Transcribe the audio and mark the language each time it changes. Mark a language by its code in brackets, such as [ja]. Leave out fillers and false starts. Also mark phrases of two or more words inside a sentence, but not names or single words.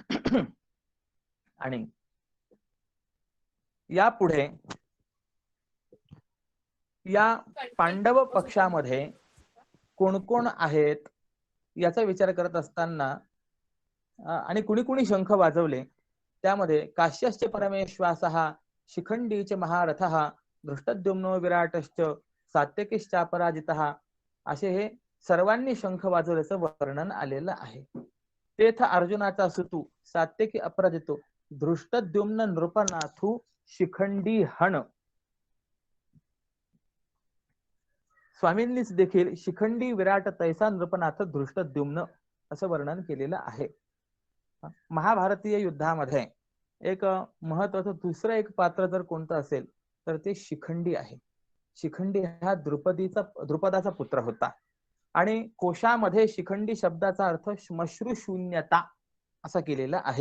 [mr] आणि यापुढे या पांडव पक्षामध्ये कोण कोण आहेत याचा विचार करत असताना आणि कुणी कुणी शंख वाजवले त्यामध्ये [sa] काश्यश्च परमेश्वासः शिखंडीच महारथः धृष्टद्युम्नो विराटश्च सात्यकीश्चापराजितः [mr] असे हे सर्वांनी शंख वाजवल्याचं वर्णन आलेलं आहे. तेथ अर्जुनाचा सुतू सात्यकी अपराजितो धृष्टद्युम्न नृपनाथू शिखंडी हण. स्वामींनीच देखील शिखंडी विराट तैसा नृपनाथ धृष्टद्युम्न असं वर्णन केलेलं आहे. महाभारतीय युद्धामध्ये एक महत्वाचं दुसरं एक पात्र जर कोणतं असेल तर ते शिखंडी आहे. शिखंडी हा द्रुपदाचा पुत्र होता आणि कोशामध्ये शिखंडी शब्दाचा अर्थ श्मश्रू शून्यता असा केलेला आहे.